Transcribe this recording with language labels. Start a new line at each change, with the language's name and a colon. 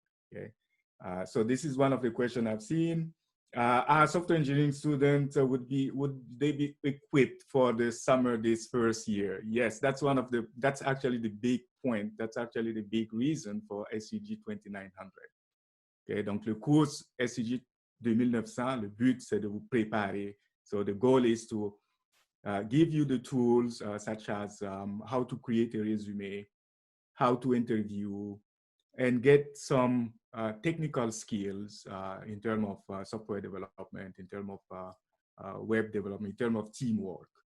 English: Okay, so this is one of the questions I've seen. Our software engineering students would they be equipped for the summer this first year? Yes, that's that's actually the big point. That's actually the big reason for SCG 2900.
French: Okay, donc le cours SCG 2900, le but c'est de vous préparer.
English: So the goal is to give you the tools such as how to create a resume, how to interview, and get some technical skills in terms of software development, in terms of web development, in terms of teamwork.